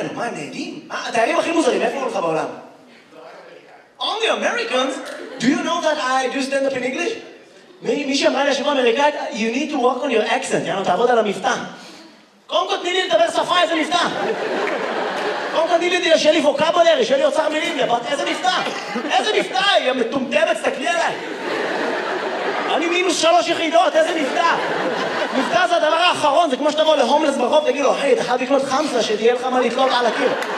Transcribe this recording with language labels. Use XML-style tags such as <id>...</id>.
<he>מה הם חושבים עלינו? מה, הם נהדים? התיירים הכי מוזרים, איפה הולך בעולם?</he> <en>Only Americans? Do you know that I do stand up in English?</en> <he>מי שאמרה לי השבוע אמריקאית,</he> <en>you need to work on your accent,</en> <he>יאנו, תעבוד על המבטא. קודם כל תני לי לדבר שפה, איזה מבטא. קודם כל תני לי, שיהיה לי ווקבולרי, שיהיה לי אוצר מילים, איזה מבטא, יא מטומטמת, תסתכלי עליי. אני מינוס 3 יחידות, איזה מבטא. מבטא זה הדבר האחרון, זה כמו שאתה בוא להומלס ברחוב, תגיד לו, היי, אתה חייב לקנות חמסה שתהיה לך מה לקנות על הקיר.</he>